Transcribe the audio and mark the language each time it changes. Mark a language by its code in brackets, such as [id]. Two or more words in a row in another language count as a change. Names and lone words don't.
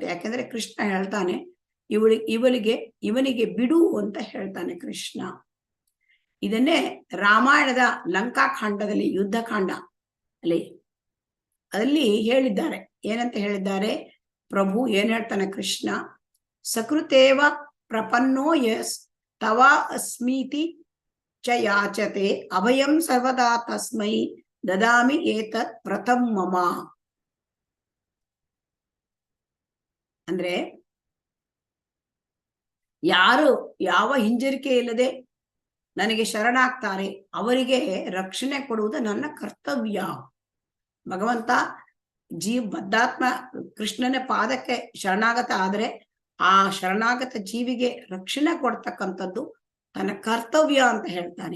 [kn] ಯಾಕೆಂದ್ರೆ ಕೃಷ್ಣ ಹೇಳ್ತಾನೆ, ಇವನಿಗೆ ಬಿಡು ಅಂತ ಹೇಳ್ತಾನೆ ಕೃಷ್ಣ. ಇದನ್ನೇ ರಾಮಾಯಣದ ಲಂಕಾಕಾಂಡದಲ್ಲಿ, ಯುದ್ಧಕಾಂಡ ಅಲ್ಲಿ ಹೇಳಿದ್ದಾರೆ. ಏನಂತ ಹೇಳಿದ್ದಾರೆ? ಪ್ರಭು ಏನ್ ಹೇಳ್ತಾನೆ ಕೃಷ್ಣ, [sa] ಸಕೃತೇವ ಪ್ರಪನ್ನೋ ಯಸ್ ತವ ಅಸ್ಮೀತಿ ಚ ಯಾಚತೆ ಅಭಯಂ ಸರ್ವದಾ ತಸ್ಮೈ ದದಾಮಿ ಏತತ್ ಪ್ರಥಮ್ ಮಮ. [kn] ಅಂದ್ರೆ ಯಾರು ಯಾವ ಹಿಂಜರಿಕೆ ಇಲ್ಲದೆ ನನಗೆ ಶರಣಾಗ್ತಾರೆ ಅವರಿಗೆ ರಕ್ಷಣೆ ಕೊಡುವುದು ನನ್ನ ಕರ್ತವ್ಯ. ಭಗವಂತ ಬದ್ಧಾತ್ಮ ಕೃಷ್ಣನ ಪಾದಕ್ಕೆ ಶರಣಾಗತ ಆದ್ರೆ ಆ ಶರಣಾಗತ ಜೀವಿಗೆ ರಕ್ಷಣೆ ಕೊಡ್ತಕ್ಕಂಥದ್ದು ತನ್ನ ಕರ್ತವ್ಯ ಅಂತ ಹೇಳ್ತಾನೆ.